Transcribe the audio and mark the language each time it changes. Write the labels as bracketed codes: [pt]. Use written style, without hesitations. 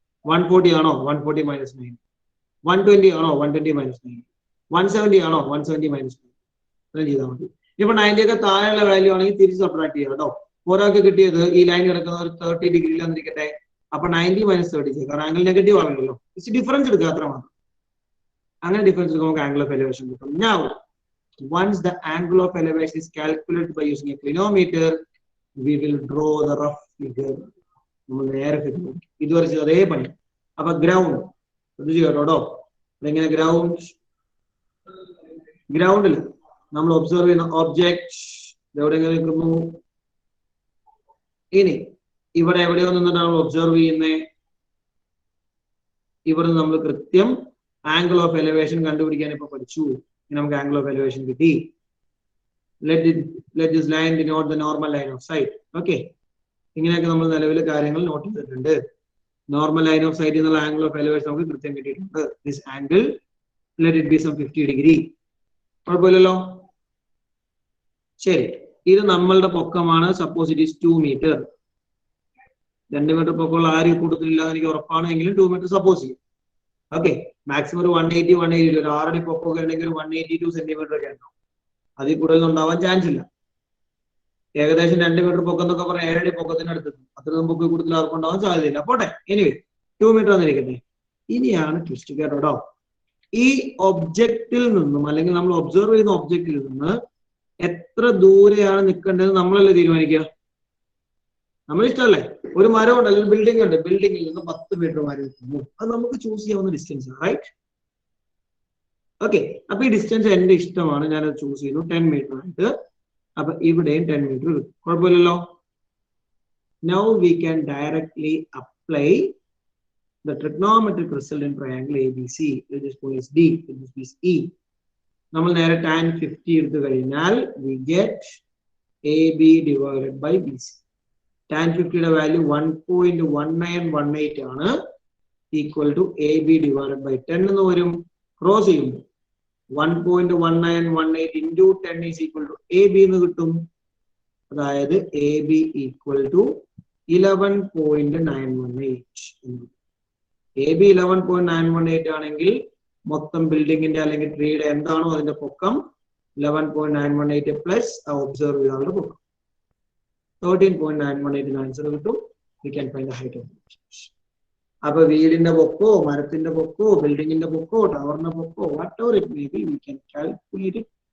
[ml] 140 ആണോ 140 മൈനസ് 9, 120 ആണോ 120 മൈനസ് 9, 170 ആണോ 170 മൈനസ് 9, അത്രയും ചെയ്താൽ മതി. ഇപ്പൊ 90 ഒക്കെ താഴെയുള്ള വാല്യൂ ആണെങ്കിൽ തിരിച്ച് സബ്ട്രാക്ട് ചെയ്യാം കേട്ടോ. ഒരാൾക്ക് കിട്ടിയത് ഈ ലൈൻ കിടക്കുന്ന ഒരു 30 ഡിഗ്രിയിൽ വന്നിരിക്കട്ടെ, അപ്പൊ 90 മൈനസ് 30 ചെയ്യും, കാരണം ആംഗിൾ നെഗറ്റീവ് ആണല്ലോ. ഇറ്റ്സ് ഡിഫറൻസ് എടുക്കുക, അത്ര മാത്രം. അങ്ങനെ ഡിഫറൻസ് എടുക്കുമ്പോൾ നമുക്ക് ആംഗിൾ ഓഫ് എലിവേഷൻ കിട്ടും. [en] Now, once the angle of elevation is calculated by using a clinometer, we will draw the rough figure. [ml] നമ്മൾ നേരെ ഫിഗർ ഇതുവരെ അതേ പണി. അപ്പൊ ഗ്രൗണ്ട് ശ്രദ്ധിച്ചു കേട്ടോ. അതെങ്ങനെ ഗ്രൗണ്ടിൽ നമ്മൾ ഒബ്സർവ് ചെയ്യുന്ന ഒബ്ജക്ട് എവിടെയെങ്കിലും നിൽക്കുന്നു. ഇനി ഇവിടെ എവിടെയോ നിന്നിട്ട് നമ്മൾ ഒബ്സർവ് ചെയ്യുന്നേ, ഇവിടെ നമ്മൾ കൃത്യം ആംഗിൾ ഓഫ് എലിവേഷൻ കണ്ടുപിടിക്കാൻ ഇപ്പൊ പഠിച്ചു. നമുക്ക് ആംഗിൾ ഓഫ് എലിവേഷൻ കിട്ടി. [en] let this line denote the normal line of sight. [ml] Okay, ഇങ്ങനെയൊക്കെ നമ്മൾ നിലവിൽ കാര്യങ്ങൾ നോട്ട് ചെയ്തിട്ടുണ്ട്. നോർമൽ ലൈൻ ഓഫ് സൈറ്റ് എന്നുള്ള ആംഗിൾ ഓഫ് എലിവേഷൻ നമുക്ക് കൃത്യം കിട്ടിയിട്ടുണ്ട്. [en] This angle let it be some 50 degree. [ml] കുഴപ്പമില്ലല്ലോ. ശരി, ഇത് നമ്മളുടെ പൊക്കമാണ്. [en] Suppose it is 2 metre. [ml] 2 metre പൊക്കമുള്ള ആരും കൂട്ടത്തിലില്ല എനിക്ക് ഉറപ്പാണ്, എങ്കിലും 2 മീറ്റർ സപ്പോസ് ചെയ്യും. ഓക്കെ, മാക്സിമം ഒരു 180 ഒരു 6 അടി പൊക്കമൊക്കെ ഉണ്ടെങ്കിൽ 182 സെന്റിമീറ്റർ ഒക്കെ ഉണ്ടാവും. അതിൽ കൂടുതൽ ഉണ്ടാവാൻ ചാൻസ് ഇല്ല. ഏകദേശം 2 മീറ്റർ പൊക്കം എന്നൊക്കെ പറഞ്ഞാൽ 7 അടി പൊക്കത്തിന് അടുത്തെത്തും. അത്രയും പൊക്കം കൂടുതൽ ആർക്കും ഉണ്ടാവാൻ സാധ്യതയില്ല. പോട്ടെ, എനിവേ 2 മീറ്റർ വന്നിരിക്കട്ടെ. ഇനിയാണ് ട്വിസ്റ്റ് കേട്ടോ. ഈ ഒബ്ജക്റ്റിൽ നിന്നും അല്ലെങ്കിൽ നമ്മൾ ഒബ്സർവ് ചെയ്യുന്ന ഒബ്ജക്റ്റിൽ നിന്ന് എത്ര ദൂരെയാണ് നിൽക്കേണ്ടത് നമ്മളല്ലേ തീരുമാനിക്കുക. നമ്മളിഷ്ടമല്ലേ? ഒരു മരം ഉണ്ട് അല്ലെങ്കിൽ ബിൽഡിംഗ് ഉണ്ട്, ബിൽഡിംഗിൽ നിന്ന് 10 മീറ്റർ മാറി നിൽക്കുന്നു. അത് നമുക്ക് ചൂസ് ചെയ്യാവുന്ന ഡിസ്റ്റൻസ്, റൈറ്റ്? ഓക്കെ, അപ്പൊ ഈ ഡിസ്റ്റൻസ് എന്റെ ഇഷ്ടമാണ്, ഞാനത് ചൂസ് ചെയ്യുന്നു 10 മീറ്റർ ആയിട്ട്. അപ്പൊ ഇവിടെയും 10 മീറ്റർ കിട്ടും, കുഴപ്പമില്ലല്ലോ. [en] Now we can directly apply the trigonometric result in triangle ABC, which is point D, which is E. [ml] നമ്മൾ നേരെ [en] tan 50 [ml] എടുത്തു കഴിഞ്ഞാൽ [en] we get AB divided by BC. [ml] tan 50യുടെ value 1.1918 ആണ്, [en] equal to AB divided by 10 [ml] എന്ന് വരും. Cross ചെയ്യുമ്പോൾ 1.1918 into 10 [en] is equal to AB [ml] എന്ന് കിട്ടും. [en] അതായത് AB equal to 11.918. [ml] AB 11.918 ആണെങ്കിൽ മൊത്തം ബിൽഡിങ്ങിന്റെ അല്ലെങ്കിൽ ട്രീയുടെ എന്താണോ അതിന്റെ പൊക്കം 11.918 പ്ലസ് ഒബ്സർവ് ചെയ്ത പൊക്കം 13.918 ആൻസർ കിട്ടും. [en] We can find the height of the building. [ml] അപ്പൊ വീടിന്റെ പൊക്കോ മരത്തിന്റെ പൊക്കോ ബിൽഡിങ്ങിന്റെ പൊക്കോ ടവറിന്റെ പൊക്കോ [en] Whatever it may be, we can calculate it.